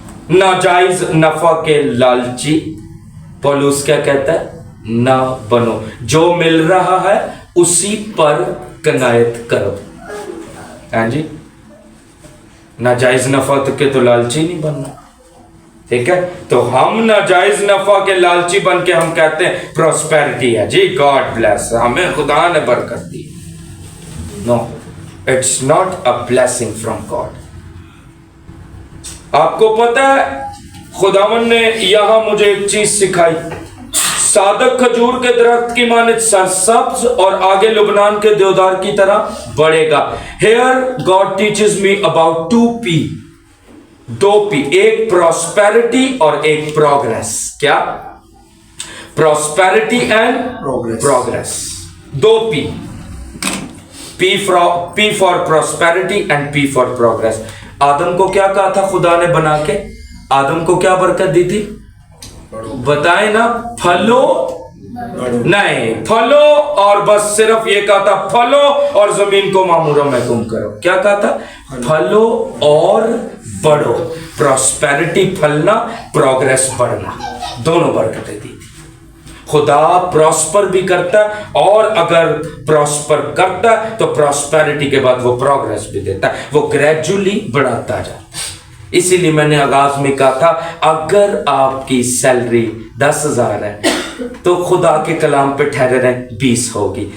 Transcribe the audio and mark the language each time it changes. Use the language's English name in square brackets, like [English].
[Urdu] ناجائز نفع کے لالچی. پولس کیا کہتا ہے؟ نہ بنو، جو مل رہا ہے اسی پر کنایت کرو. ہاں جی، ناجائز نفع کے تو لالچی نہیں بننا. ٹھیک ہے، تو ہم ناجائز نفع کے لالچی بن کے ہم کہتے ہیں پروسپیرٹی ہے جی، [English] God bless, [Urdu] ہمیں خدا نے برکت دی. [English] No, it's not a blessing from God. [Urdu] آپ کو پتہ ہے خداوند نے یہاں مجھے ایک چیز سکھائی. صادق کھجور کے درخت کی مانند سرسبز اور آگے لبنان کے دیودار کی طرح بڑھے گا. [English] Here God teaches me about 2P. [Urdu] 2P، ایک پراسپیرٹی اور ایک پروگریس. [English] کیا؟ Prosperity and progress. 2P. P for prosperity and P for progress. [Urdu] آدم کو کیا کہا تھا خدا نے بنا کے؟ آدم کو کیا برکت دی تھی؟ بتائیں نا. پھلو نہیں، پھلو اور بس صرف یہ کہا تھا پھلو اور زمین کو معمورہ محکوم کرو. کیا کہا تھا؟ پھلو اور بڑھو. پراسپیرٹی پھلنا، پروگریس بڑھنا، دونوں برکتیں دی تھی. خدا پراسپر بھی کرتا ہے، اور اگر پراسپر کرتا ہے تو پراسپیرٹی کے بعد وہ پروگریس بھی دیتا ہے، وہ گریجولی بڑھاتا جاتا ہے. اسی لیے میں نے آغاز میں کہا تھا، اگر آپ کی سیلری 10,000 ہے تو خدا کے کلام پہ ٹھہرے رہیں 20 ہوگی.